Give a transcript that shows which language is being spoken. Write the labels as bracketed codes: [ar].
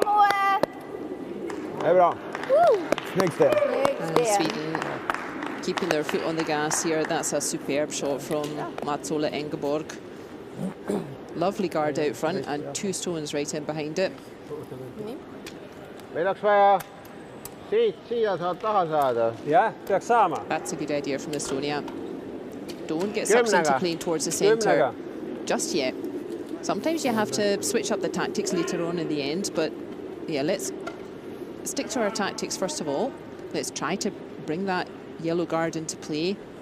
[sv] Bra Moe! Det är bra. Snyggt Sten. Snyggt [en] And [sv] Sten. [en] Sweden keeping their foot on the gas here. That's a superb shot from Mats-Ola Engeborg. Lovely guard out front and 2 stones right in behind it. [et] Meil oleks vaja siia saad taha saada. Jah, peaks saama. [en] That's a good idea from Estonia. Don't get sucked into [et] Kümnega. [en] playing towards the centre [et] Kümnega. [en] just yet. Sometimes you have to switch up the tactics later on in the end, but yeah, let's stick to our tactics first of all. Let's try to bring that yellow guard into play.